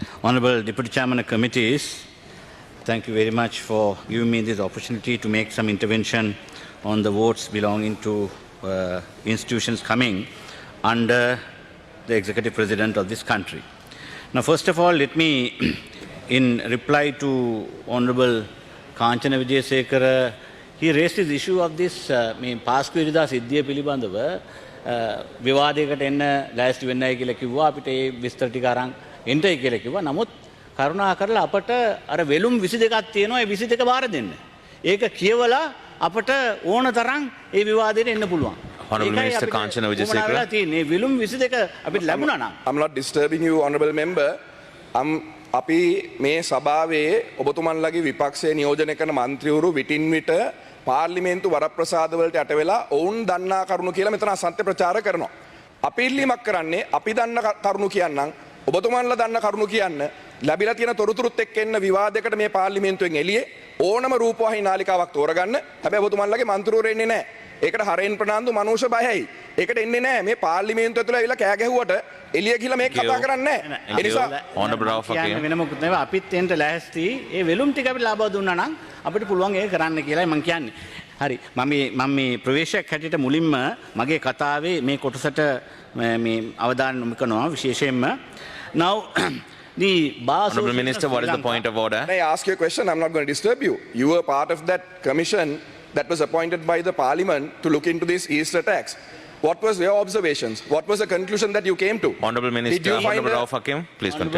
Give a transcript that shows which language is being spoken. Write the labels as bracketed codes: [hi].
[en] Honorable Deputy Chairman of Committees, thank you very much for giving me this opportunity to make some intervention on the votes belonging to institutions coming under the Executive President of this country. Now, first of all, let me, in reply to Honorable Kanchana Wijesekara, he raised this issue of this [si] පාස්කු ඉරිදා සිද්ධිය පිළිබඳව විවාදයකට එන්න ලෑස්ති වෙන්නයි කියලා කිව්වා. අපිට ඒ විස්තර ටික අරන් එන්නයි කියලා කිව්වා. නමුත් කරුණා කරලා අපට අර වෙලුම් 22ක් තියෙනවා. ඒ 22 බාර දෙන්න. ඒක කියවලා අපට ඕන තරම් ඒ විවාදයට එන්න පුළුවන්. [en] Honorable Minister Kanchana Wijesekara. [si] මේ වෙලුම් 22 අපිට ලැබුණා නම්. [en] I'm not disturbing you, honorable member. [si] අපි මේ සභාවේ ඔබතුමන්ලගේ විපක්ෂයේ නියෝජනය කරන මන්ත්‍රීවරු විටින් විට පාර්ලිමේන්තු වරප්‍රසාදවලට යට වෙලා ඔවුන් දන්නා කරුණු කියලා මෙතන අසත්‍ය ප්‍රචාර කරනවා. අපි ඉල්ලීමක් කරන්නේ අපි දන්න කරුණු කියන්නම් ඔබතුමන්ලා දන්න කරුණු කියන්න ලැබිලා තියෙන තොරතුරුත් එක්ක එන්න විවාදයකට මේ පාර්ලිමේන්තුවෙන් එළියේ ඕනම රූපවාහිනී නාලිකාවක් තෝරගන්න. හැබැයි ඔබතුමන්ලගේ මන්ත්‍රීවරු එන්නේ නැහැ. ඒකට හරෙන් ප්‍රනාන්දු මනුෂ්‍ය බයයි. ඒකට එන්නේ නැහැ. මේ පාර්ලිමේන්තුව ඇතුළේ ඇවිල්ලා කෑ ගැහුවට එළිය ගිහලා මේක කතා කරන්නේ නැහැ. ඒ නිසා [en] Honorable Rauf Hakim. [si] වෙන මොකුත් නෙවෙයි අපිත් එන්න ලෑස්ති. ඒ වෙලුම් ටික අපිට ලබා දුන්නා නම් අපිට පුළුවන් ඒක කරන්න කියලායි මම කියන්නේ. හරි. මම මේ ප්‍රවේශයක් හැටියට මුලින්ම මගේ කතාවේ මේ කොටසට මේ අවධානය යොමු කරනවා විශේෂයෙන්ම. [en] Now the Honorable Minister, what is the point of order? Can I ask you a question? I'm not going to disturb you. You were part of that commission that was appointed by the parliament to look into these Easter attacks. What was your observations? What was the conclusion that you came to? Honorable Minister, Honorable Rauf Hakim, please continue.